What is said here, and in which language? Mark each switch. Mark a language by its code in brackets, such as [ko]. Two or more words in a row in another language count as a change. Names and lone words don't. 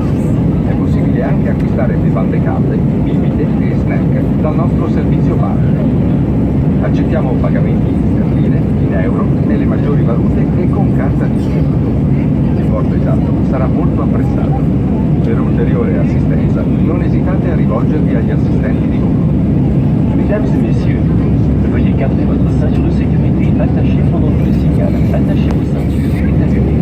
[it] È possibile anche acquistare bevande calde, bibite e snack dal nostro servizio bar. Accettiamo pagamenti in sterline, in euro, nelle maggiori valute e con carta di credito. L'importo esatto sarà molto apprezzato. Per ulteriore assistenza, non esitate a rivolgervi agli assistenti di volo. [fr] Mesdames et messieurs, veuillez garder votre ceinture de sécurité attachée pendant tout le signal. Attachez vos ceintures et